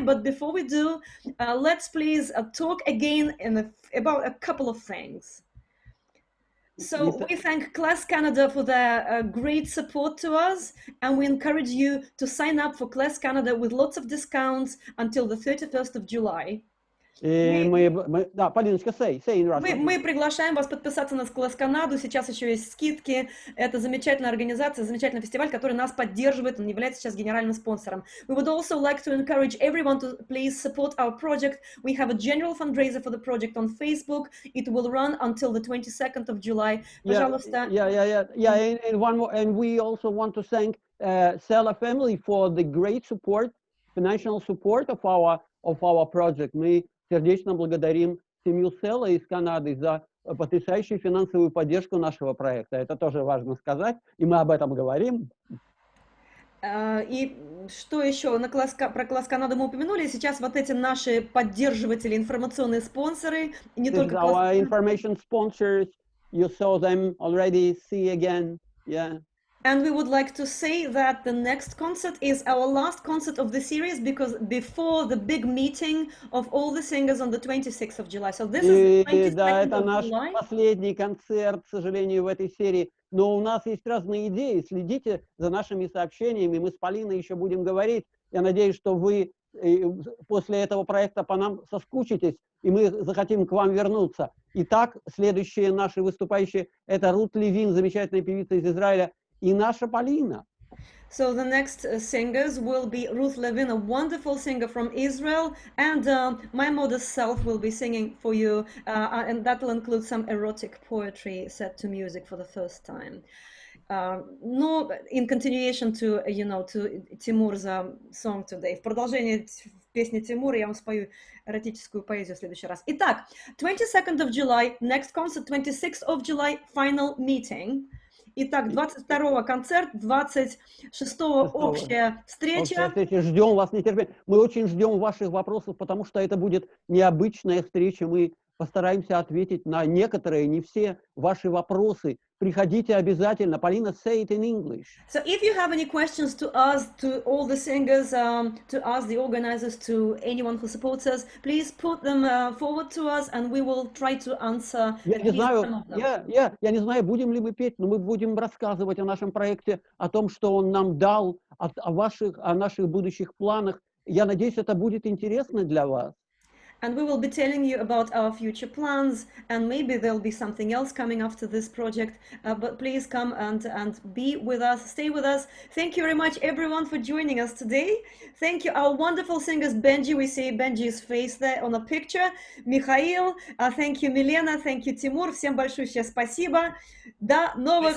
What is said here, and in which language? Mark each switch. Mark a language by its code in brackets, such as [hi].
[en] But before we do, let's please talk again about a couple of things. So we thank Class Canada for their great support to us, and we encourage you to sign up for Class Canada with lots of discounts until the 31st of July. [ru] Да, [en] Полиночка, say in Russian. [ru] Мы приглашаем вас подписаться на Класс Канаду. Сейчас еще есть скидки. Это замечательная организация, замечательный фестиваль, который нас поддерживает. Он является сейчас генеральным спонсором. [en] We would also like to encourage everyone to please support our project. We have a general fundraiser for the project on Facebook. It will run until the 22nd of July. [ru] Пожалуйста. [en] Yeah. And one more, and we also want to thank Sela family for the great support, financial support of our project. [ru] Мы сердечно благодарим семью Села из Канады за потрясающую финансовую поддержку нашего проекта. Это тоже важно сказать, и мы об этом говорим. И что еще? Про Класс Канаду мы упомянули. Сейчас вот эти наши поддерживатели, информационные спонсоры, не только [en] Our information sponsors, you saw them already, see again, yeah. And we would like to say that the next concert is our last concert of the series, because before the big meeting of all the singers on the 26th of July. So this is the 22nd [ru] Да, это [en] of [ru] наш [en] July. [ru] последний концерт, к сожалению, в этой серии. Но у нас есть разные идеи. Следите за нашими сообщениями. Мы с Полиной еще будем говорить. Я надеюсь, что вы после этого проекта по нам соскучитесь, и мы захотим к вам вернуться. Итак, следующие наши выступающие – это Рут Левин, замечательная певица из Израиля, и наша Полина. [en] So the next singers will be Ruth Levin, a wonderful singer from Israel, and my modest self will be singing for you, and that will include some erotic poetry set to music for the first time. No, in continuation to Timur's song today. [ru] В продолжение песни Тимура я вам спою эротическую поэзию в следующий раз. Итак, [en] 22nd of July, next concert, 26th of July, final meeting. [ru] Итак, 22-го концерт, 26-го общая встреча. Ждем вас нетерпением. Мы очень ждем ваших вопросов, потому что это будет необычная встреча. Мы постараемся ответить на некоторые, не все ваши вопросы. Приходите обязательно. [en] Полина, say it in English. So if you have any questions to us, to all the singers, to us, the organizers, to anyone who supports us, please put them forward to us, and we will try to answer. [ru] Я не знаю, будем ли мы петь, но мы будем рассказывать о нашем проекте, о том, что он нам дал, о наших будущих планах. Я надеюсь, это будет интересно для вас. [en] and we will be telling you about our future plans, and maybe there'll be something else coming after this project, but please come and be with us, stay with us. Thank you very much everyone for joining us today. Thank you our wonderful singers Benji, we see Benji's face there on a picture, Mikhail, thank you Milena, thank you Тимур, [ru] всем большое спасибо, до новых